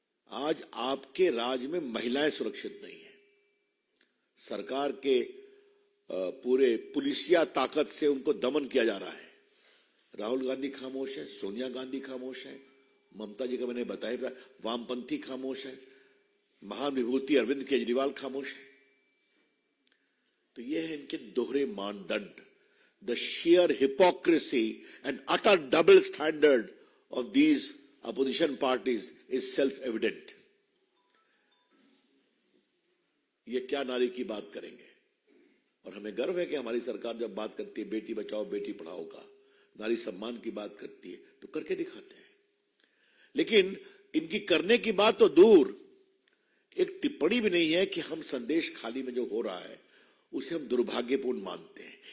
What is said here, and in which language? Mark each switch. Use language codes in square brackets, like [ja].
[hi] आज आपके राज्य में महिलाएं सुरक्षित नहीं है। सरकार के पूरे पुलिसिया ताकत से उनको दमन किया जा रहा है। राहुल गांधी खामोश है, सोनिया गांधी खामोश है, ममता जी का मैंने बताया, वामपंथी खामोश है, महान विभूति अरविंद केजरीवाल खामोश है। तो ये है इनके दोहरे मानदंड। [en] The sheer hypocrisy and utter double standard of these opposition parties is self-evident. [hi] ये क्या नारी की बात करेंगे? और हमें गर्व है कि हमारी सरकार जब बात करती है बेटी बचाओ बेटी पढ़ाओ का, नारी सम्मान की बात करती है, तो करके दिखाते हैं। लेकिन इनकी करने की बात तो दूर, एक टिप्पणी भी नहीं है कि हम संदेश खाली में जो हो रहा है उसे हम दुर्भाग्यपूर्ण मानते हैं।